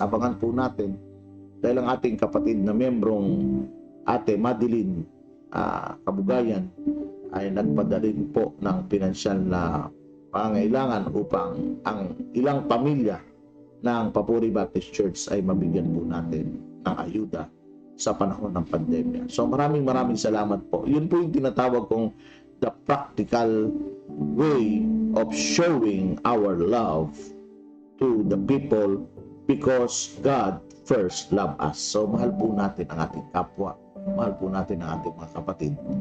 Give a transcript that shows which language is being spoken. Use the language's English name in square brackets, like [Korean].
[Filipino] Abangan po natin dahil ang ating kapatid na membrong Ate Madeline Kabugayan ay nagpadalin po ng pinansyal na pangailangan upang ang ilang pamilya ng Papuri Baptist Church ay mabigyan po natin ng ayuda sa panahon ng pandemya. So maraming salamat po. Yun po yung tinatawag kong [English] the practical way of showing our love to the people because God first loved us. [Filipino] So mahal po natin ang ating kapwa. Mahal po natin ang ating mga kapatid.